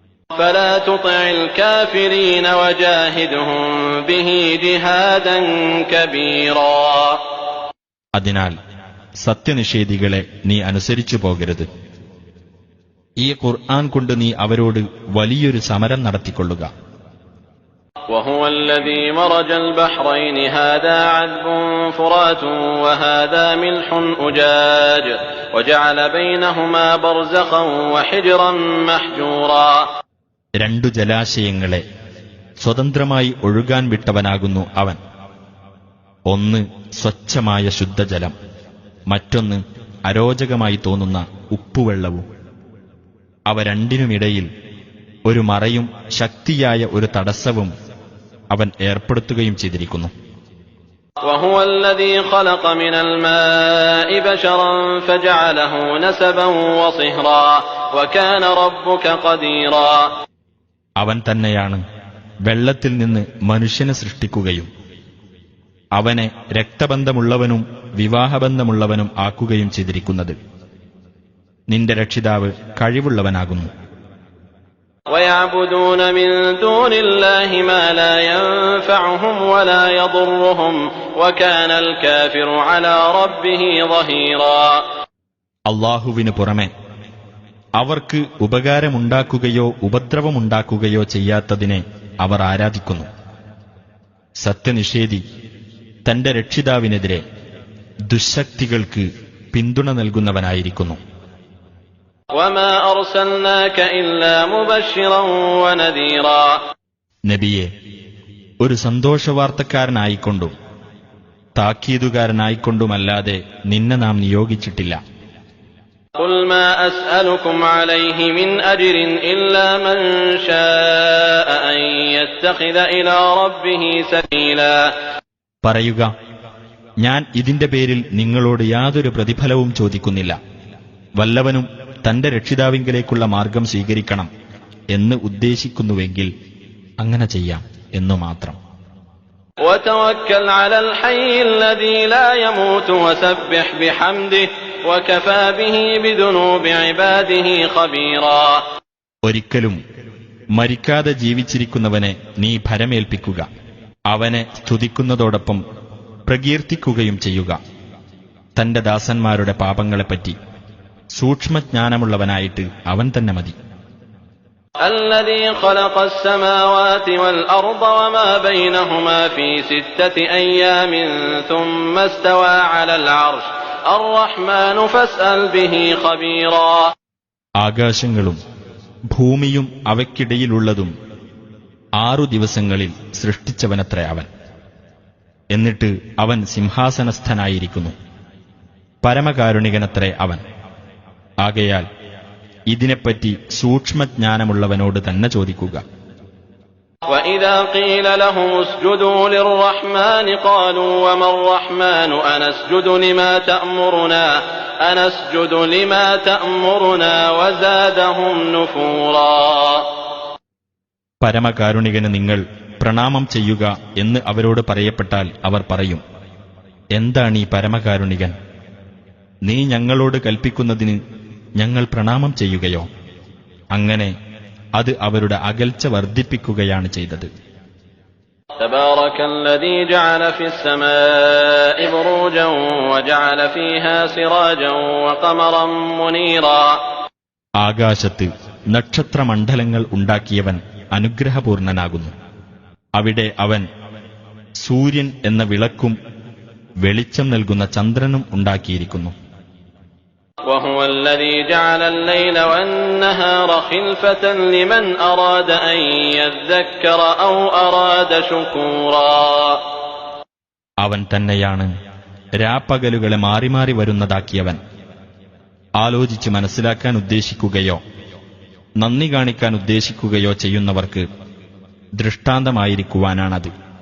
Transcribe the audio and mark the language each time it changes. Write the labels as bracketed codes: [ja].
[ar] فَلَا تُطِعِ الْكَافِرِينَ وَجَاهِدْهُم بِهِ جِهَادًا كَبِيرًا. [ml] അതിനാൽ സത്യനിഷേധികളെ നീ അനുസരിച്ചു പോകരുത്. ഈ ഖുർആൻ കൊണ്ട് നീ അവരോട് വലിയൊരു സമരം നടത്തിക്കൊള്ളുക. [ar] وهو الذي مرج البحرين هذا عذب فرات وهذا ملح أجاج وجعل بينهما برزخا وحجرا محجورا. [ml] രണ്ടു ജലാശയങ്ങളെ സ്വതന്ത്രമായി ഒഴുകാൻ വിട്ടവനാകുന്നു അവൻ. ഒന്ന് സ്വച്ഛമായ ശുദ്ധജലം, മറ്റൊന്ന് അരോചകമായി തോന്നുന്ന ഉപ്പുവെള്ളവും. അവ രണ്ടിനുമിടയിൽ ഒരു മറയും ശക്തിയായ ഒരു തടസ്സവും അവൻ ഏർപ്പെടുത്തുകയും ചെയ്തിരിക്കുന്നു. [ar] وهو الذي خلق من الماء بشرا فجعله نسبا وصهرا وكان ربك قديرا. [ml] അവൻ തന്നെയാണ് വെള്ളത്തിൽ നിന്ന് മനുഷ്യനെ സൃഷ്ടിക്കുകയും അവനെ രക്തബന്ധമുള്ളവനും വിവാഹബന്ധമുള്ളവനും ആക്കുകയും ചെയ്തിരിക്കുന്നത്. നിന്റെ രക്ഷിതാവ് കഴിവുള്ളവനാകുന്നു. [ar] ويعبدون من دون الله ما لا ينفعهم ولا يضرهم وكان الكافر على ربه ظهيرا. [ml] അല്ലാഹുവിനു പുറമെ അവർക്ക് ഉപകാരമുണ്ടാക്കുകയോ ഉപദ്രവമുണ്ടാക്കുകയോ ചെയ്യാത്തതിനെ അവർ ആരാധിക്കുന്നു. സത്യനിഷേധി തന്റെ രക്ഷിതാവിനെതിരെ ദുശ്ശക്തികൾക്ക് പിന്തുണ നൽകുന്നവനായിരിക്കുന്നു. [ar] وما أرسلناك إلا مبشرا ونذيرا. [ml] നബിയെ, ഒരു സന്തോഷവാർത്തക്കാരനായിക്കൊണ്ടും താക്കീതുകാരനായിക്കൊണ്ടുമല്ലാതെ നിന്നെ നാം നിയോഗിച്ചിട്ടില്ല. [ar] قل ما أسألكم عليه من أجر إلا من شاء أن يتخذ إلى ربه سبيلا. [ml] പറയുക, ഞാൻ ഇതിന്റെ പേരിൽ നിങ്ങളോട് യാതൊരു പ്രതിഫലവും ചോദിക്കുന്നില്ല. വല്ലവനും തന്റെ രക്ഷിതാവിങ്കലേക്കുള്ള മാർഗം സ്വീകരിക്കണം എന്ന് ഉദ്ദേശിക്കുന്നുവെങ്കിൽ അങ്ങനെ ചെയ്യാം എന്നു മാത്രം. [ar] وتوكل على الحي الذي لا يموت وسبح بحمده وكفى به بذنوب عباده خبيرا. [ml] ഒരിക്കലും മരിക്കാതെ ജീവിച്ചിരിക്കുന്നവനെ നീ ഭരമേൽപ്പിക്കുക. അവനെ സ്തുതിക്കുന്നതോടൊപ്പം പ്രകീർത്തിക്കുകയും ചെയ്യുക. തന്റെ ദാസന്മാരുടെ പാപങ്ങളെപ്പറ്റി സൂക്ഷ്മജ്ഞാനമുള്ളവനായിട്ട് അവൻ തന്നെ മതി. [ar] الذي خلق السماوات والأرض وما بينهما في 6 أيام ثم استوى على العرش الرحمن فاسأل به خبيرا. [ml] ആകാശങ്ങളും ഭൂമിയും അവയ്ക്കിടയിലുള്ളതും 6 ദിവസങ്ങളിൽ സൃഷ്ടിച്ചവനത്രേ അവൻ. എന്നിട്ട് അവൻ സിംഹാസനസ്ഥനായിരിക്കുന്നു. പരമകാരുണികനത്രേ അവൻ. ആകയാൽ ഇതിനെപ്പറ്റി സൂക്ഷ്മജ്ഞാനമുള്ളവനോട് തന്നെ ചോദിക്കുക. [ar] وَإِذَا قِيلَ لَهُمُ اسْجُدُوا لِلرَّحْمَنِ قَالُوا وَمَا الرَّحْمَنُ أَنَسْجُدُ لِمَا تَأْمُرُنَا وَزَادَهُمْ نُفُورًا. [ml] പരമകാരുണികന് നിങ്ങൾ പ്രണാമം ചെയ്യുക എന്ന് അവരോട് പറയപ്പെട്ടാൽ അവർ പറയും, എന്താണീ പരമകാരുണികൻ? നീ ഞങ്ങളോട് കൽപ്പിക്കുന്നതിന് ഞങ്ങൾ പ്രണാമം ചെയ്യുകയോ? അങ്ങനെ അത് അവരുടെ അകൽച്ച വർദ്ധിപ്പിക്കുകയാണ് ചെയ്തത്. [ar] تبارك الذي جعل في السماء بروجا وجعل فيها سراجا وقمرا منيرا. [ml] ആകാശത്ത് നക്ഷത്രമണ്ഡലങ്ങൾ ഉണ്ടാക്കിയവൻ അനുഗ്രഹപൂർണനാകുന്നു. അവിടെ അവൻ സൂര്യൻ എന്ന വിളക്കും വെളിച്ചം നൽകുന്ന ചന്ദ്രനും ഉണ്ടാക്കിയിരിക്കുന്നു. [ar] وهو الذي جعل الليل والنهار خلفة لمن أراد أن يذكر أو أراد شكورا. [ml] അവൻ തന്നെയാണ് രാപ്പകലുകളെ മാറി മാറി വരുന്നതാക്കിയവൻ. ആലോചിച്ച് മനസ്സിലാക്കാൻ ഉദ്ദേശിക്കുകയോ നന്ദി കാണിക്കാൻ ഉദ്ദേശിക്കുകയോ ചെയ്യുന്നവർക്ക് ദൃഷ്ടാന്തമായിരിക്കുവാനാണത്.